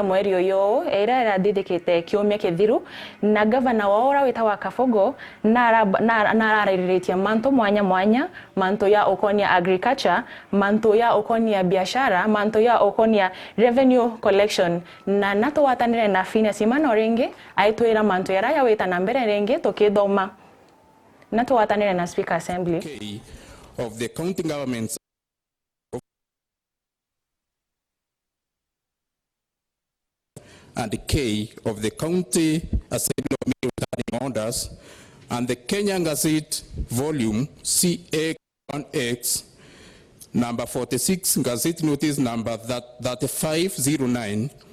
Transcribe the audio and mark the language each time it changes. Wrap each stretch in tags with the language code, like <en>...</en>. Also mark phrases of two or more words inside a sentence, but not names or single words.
<mer>mweri uyu ira irathithikite kiumia kithiru na governor wa ora witawa Kabogo na arariritie manto mwanya manto ya ukonia agriculture, manto ya ukonia biashara, manto ya ukonia</mer> <en>revenue collection</en> <mer>na natuwatanire na Phineas Imana ringi aitwira manto ya weta na mbere ringi tukithoma na tuwatanire na</mer> <en>Speaker Assembly of the county governments and the K of the county assembly of Meru orders and the Kenya Gazette volume CA1X number 46 Gazette notice number 3509</en>